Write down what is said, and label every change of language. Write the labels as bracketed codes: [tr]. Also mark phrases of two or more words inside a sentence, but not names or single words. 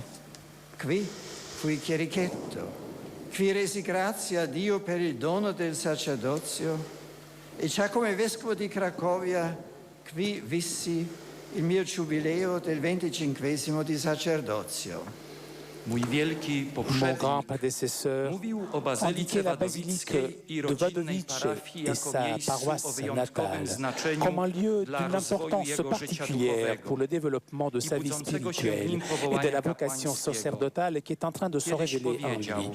[it] Qui fui chierichetto, qui resi grazie a Dio per il dono del sacerdozio e già come vescovo di Cracovia qui vissi il mio giubileo del 25° di sacerdozio. [fr] Mon grand prédécesseur indiquait la basilique de Wadowice et sa paroisse natale comme un lieu d'une importance particulière pour le développement de sa vie spirituelle et de la vocation sacerdotale qui est en train de se révéler en lui.